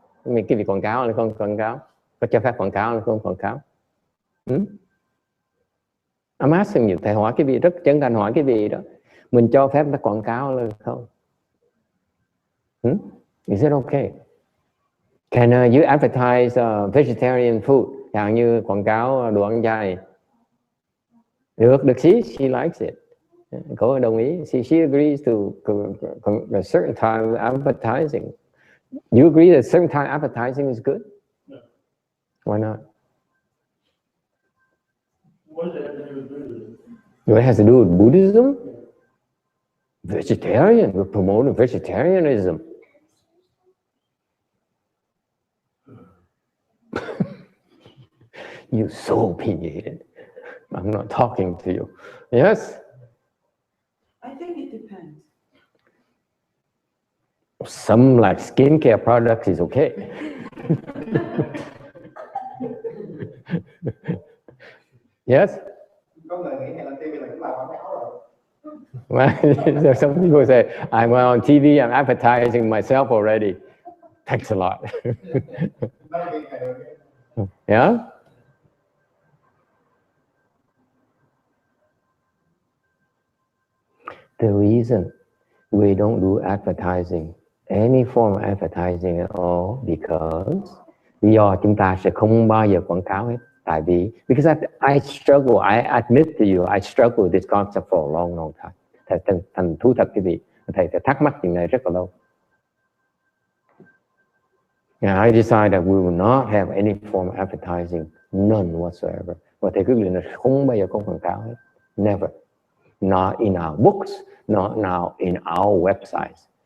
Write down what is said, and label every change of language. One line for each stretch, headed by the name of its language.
Vietnamese: Mình cái việc quảng cáo là không quảng cáo? Có cho phép quảng cáo là không quảng cáo?
English: I'm asking you,
Vietnamese: thầy hỏi cái vị rất chân thành hỏi cái vị đó. Mình cho phép nó quảng cáo là không?
English: Is it okay? Can you advertise vegetarian food?
Vietnamese: Chẳng như quảng cáo đồ ăn chay. Được,
English: she likes it.
Vietnamese: Cô đồng ý.
English: She agrees to a certain time advertising. You agree that certain time advertising is good? No. Why not? What does it have to do with Buddhism? What has to do with Buddhism? Vegetarian. We're promoting vegetarianism. You're so opinionated. I'm not talking to you. Yes? I think it depends. Some like skincare products is okay. Yes?
Vietnamese: Có người nghĩ hay là TV là cũng là quảng cáo rồi.
English: So some people say, I'm on TV, I'm advertising myself already. Thanks a lot. Yeah? The reason we don't do advertising, any form of advertising at all, because
Vietnamese: lý do chúng ta sẽ không bao giờ quảng cáo hết. Tại vì,
English: because I struggle, I admit to you, I struggle with this concept for a long, long time.
Vietnamese: Thành thú thật quý vị, thầy thắc mắc chuyện này rất là lâu.
English: And I decided that we will not have any form of advertising, none whatsoever.
Vietnamese: Và thầy quyết định là không bao giờ có quảng cáo hết.
English: Never. Not in our books, not now in our websites.